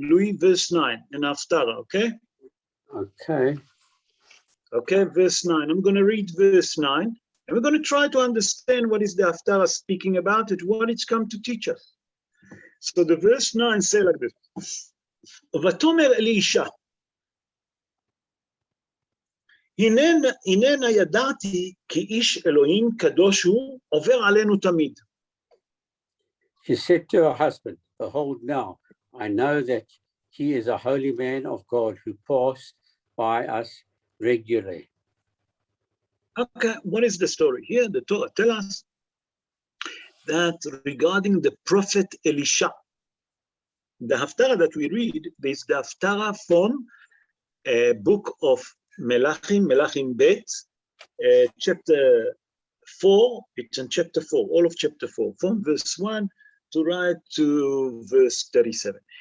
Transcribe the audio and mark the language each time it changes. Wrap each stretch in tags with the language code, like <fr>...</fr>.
<en>Louis, verse 9 in Haftarah, okay? Okay. Okay, verse 9. I'm going to read verse 9, and we're going to try to understand what is the Haftarah speaking about it, what it's come to teach us. So the verse 9 says like this.</en> <he>ותאמר אל אישה, הננה ידעתי כי איש אלוהים קדוש הוא עובר עלינו תמיד.</he> <en>She said to her husband, behold now, I know that he is a holy man of God who passed by us regularly. Okay, what is the story? Here the Torah tells us that regarding the prophet Elisha, the Haftarah that we read is the Haftarah from a book of Melachim Bet, chapter 4, it's in chapter 4, all of chapter 4, from verse 1 to right to verse 37.</en>